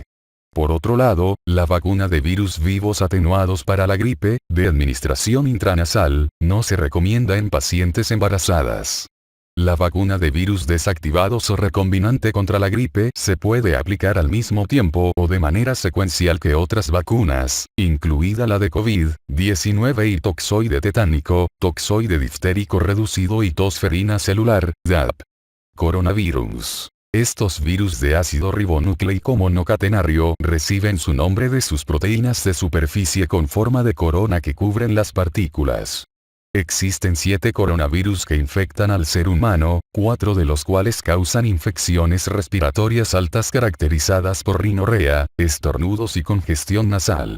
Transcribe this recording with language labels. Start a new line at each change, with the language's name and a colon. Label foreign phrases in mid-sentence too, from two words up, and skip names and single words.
Spanish: Por otro lado, la vacuna de virus vivos atenuados para la gripe, de administración intranasal, no se recomienda en pacientes embarazadas. La vacuna de virus desactivados o recombinante contra la gripe se puede aplicar al mismo tiempo o de manera secuencial que otras vacunas, incluida la de COVID-19 y toxoide tetánico, toxoide diftérico reducido y tosferina celular, DAP. Coronavirus. Estos virus de ácido ribonucleico monocatenario reciben su nombre de sus proteínas de superficie con forma de corona que cubren las partículas. Existen 7 coronavirus que infectan al ser humano, 4 de los cuales causan infecciones respiratorias altas caracterizadas por rinorrea, estornudos y congestión nasal.